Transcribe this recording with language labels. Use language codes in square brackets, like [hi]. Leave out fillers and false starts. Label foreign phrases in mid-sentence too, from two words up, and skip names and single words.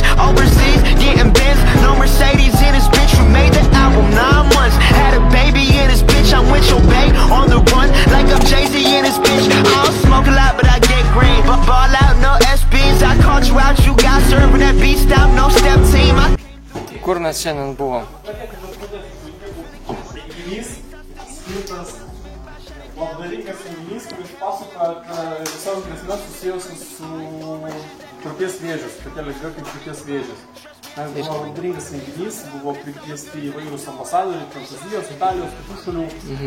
[en] Overseas, getting Benz, no Mercedes in this bitch. We made the album 9 months. Had a baby in this bitch. I'm with your bae on the run, like I'm Jay-Z in this bitch. I don't smoke a lot, but I get green. But ball out, no SBs. I called you out, you got serving that beat stop, no step team. [lt] Kur mes šiandien buvom? Renginys skirtas labdaringas renginys, kuris pasakoja apie savo grėsmes susijusius su krūties vėžius, tokia liga kaip krūties vėžis. Ten buvo labdaringas renginys, buvo prikviesti įvairūs ambasadoriai, Prancūzijos, Italijos, kitų šalių.